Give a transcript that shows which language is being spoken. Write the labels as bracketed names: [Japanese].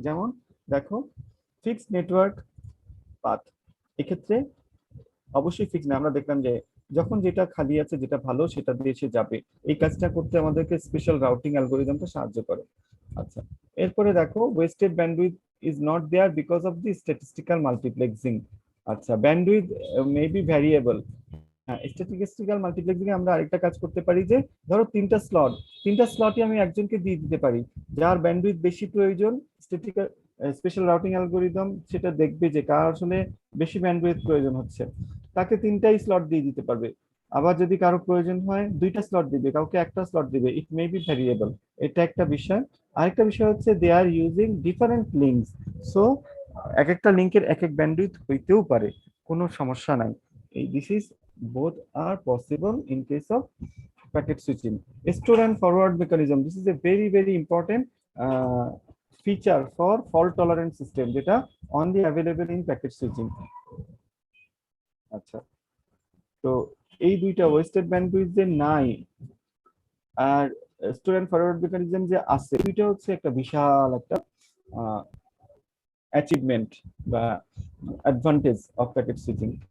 [Bangla] যেমন দেখো, fixed network path, এক্ষেত্রে অবশ্যই ফিক্স না। আমরা দেখলাম যে যখন যেটা খালি আছে, যেটা ভালো সেটা দিয়ে সে যাবে। এই কাজটা করতে আমাদেরকে স্পেশাল রাউটিং অ্যালগরিদমটা সাহায্য করে। আচ্ছা, এরপরে দেখো wasted bandwidth [English] is not there because of the statistical multiplexing. আচ্ছা, bandwidth may be variable. [Bangla] Statistical multiplexing এ আমরা আরেকটা কাজ করতে পারি যে ধরো তিনটা স্লটই আমি একজনকে দিয়ে দিতে পারি, যার ব্যান্ডউইথ বেশি প্রয়োজন স্ট্যাটিস্টিক্যাল স্পেশাল রাউটিং অ্যালগরিদম সেটা দেখবে যে কার আসলে বেশি ব্যান্ডউইথ প্রয়োজন হচ্ছে, তাকে তিনটাই স্লট দিয়ে দিতে পারবে। আবার যদি কারো প্রয়োজন হয় দুইটা স্লট দিবে, কাউকে একটা স্লট দিবে, [English] It may be variable. [Bangla] এটা একটা বিষয়। আরেকটা বিষয় হচ্ছে [English] they are using different links, [Bangla] so এক একটা লিঙ্কের এক এক ব্যান্ডউইথ হইতেও পারে, কোনো সমস্যা নাই। [English] This is both are possible in case of packet switching. Store and forward mechanism, this is a very important feature for fault tolerant system যেটা only available in packet switching. [Bangla] আচ্ছা, তো এই দুইটা ওয়েস্টেড ব্যান্ডউইথ যে নাই আর store and forward mechanism যে আছে, দুইটা হচ্ছে একটা বিশাল একটা অ্যাচিভমেন্ট বা [English] Advantage of packet switching.